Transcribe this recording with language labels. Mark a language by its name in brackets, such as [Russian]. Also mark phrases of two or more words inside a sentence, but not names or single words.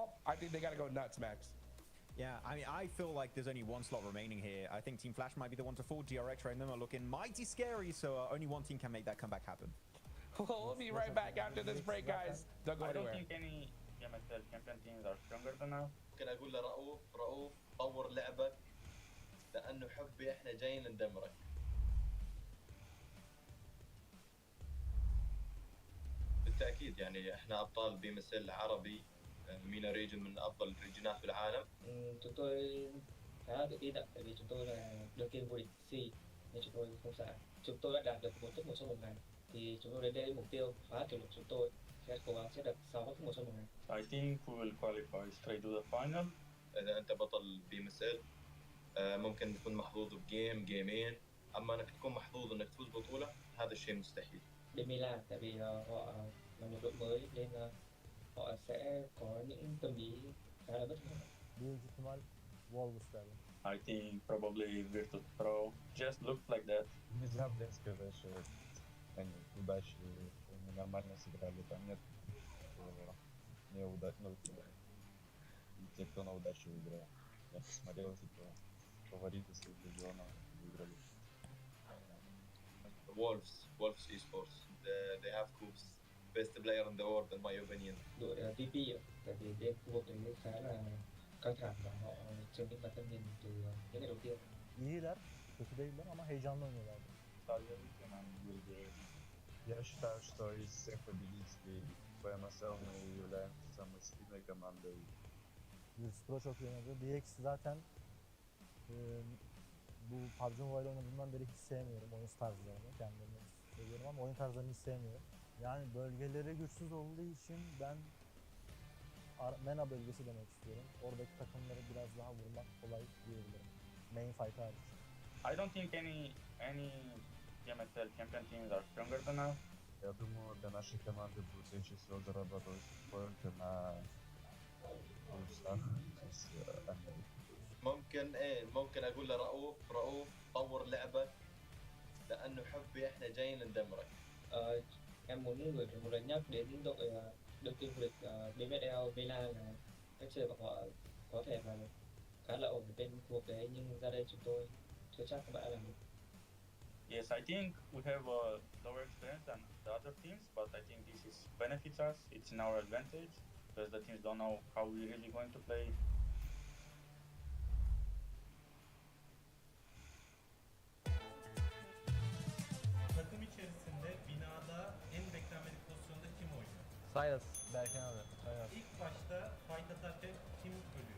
[English] I think they got to go nuts, Max. Yeah, I mean, I feel like there's only one slot remaining here. I think Team Flash might be the one to fall. DRX right now are looking mighty scary, so only one team can make that comeback happen. Well, we'll be right back after this break, guys. Don't go I don't anywhere. think any MSL champion teams are stronger than us. [Arabic] ممكن اقول لرؤوف طور لعبك لانه حبي احنا جايين ندمرك. بالتاكيد يعني احنا ابطال بي ام اس ال عربي, [English] MENA region [Arabic] من افضل الريجنات بالعالم. [Vietnamese] Chúng tôi khá là tự tin ạ, tại vì chúng tôi là đương kim vô địch C nên chúng tôi không sợ. Chúng tôi đã đạt được 1 top 1 trong một ngày, thì chúng tôi đến đây mục tiêu phá kỷ lục, chúng tôi sẽ cố gắng sẽ được 6 top 1 trong một ngày. [English] I think we will qualify straight to the final. [Arabic] اذا انت بطل بي ام اس ال ممكن تكون محظوظ بجيم جيمين, اما انك تكون محظوظ انك تفوز بطوله هذا الشيء مستحيل. [Vietnamese] Bên Milan, tại vì họ là một đội mới nên họ sẽ có những tâm lý khá là bất ngờ. [Turkish] Büyük ihtimal Wolves derler. [English] I think probably Virtus Pro just looks like that. [Russian] Нельзя, блин, сказать, что они удачи, они нормально сыграли, там нет неудачных, те, кто на удачу выиграл. Я посмотрел, типа, фавориты своих регионов выиграли. [English] Wolves esports, they have Coops, best player in the world in my opinion. [Vietnamese] Đội VP ạ, tại vì bên khu vực này khá là căng thẳng và họ chứng minh bản thân mình từ những ngày đầu tiên. [Turkish] İyiler, kötü değiller ama heyecanlı oynuyorlar. [Russian] Я считаю, что из всех победителей PMSL мы являемся самой сильной командой. [Turkish] Virtus Pro çok iyi oynadı. DX zaten bu PUBG Mobile oynadığımdan beri hiç sevmiyorum oyun tarzlarını. Kendilerini seviyorum ama oyun tarzlarını hiç sevmiyorum. Yani bölgeleri güçsüz olduğu için ben MENA bölgesi demek istiyorum. Oradaki takımları biraz daha vurmak kolay diyebilirim. [English] Main fight [Turkish] hariç. [English] I don't think any MSL champion teams are stronger than us. [Russian] Я думаю, для нашей команды будет легче всего зарабатывать только на плюсах из Америки. [Arabic] ممكن اقول لرؤوف طور لعبك لانه حبي احنا جايين ندمرك. [Vietnamese] Em muốn gửi một lời nhắc đến đội đương kim vô địch BMSL Bela là cách chơi của họ có thể là khá là ổn bên khu vực đấy, nhưng ra đây chúng tôi chưa chắc các bạn đã làm được. [English] Yes, I think we have a lower experience than the other teams, but I think this is benefits us. It's in our advantage because the teams don't know how we're really going to play. [Turkish] Takım içerisinde binada en beklenmedik pozisyonda kim oynuyor? Silas. Berkan abi. Silas. İlk başta fight atarken kim ölüyor?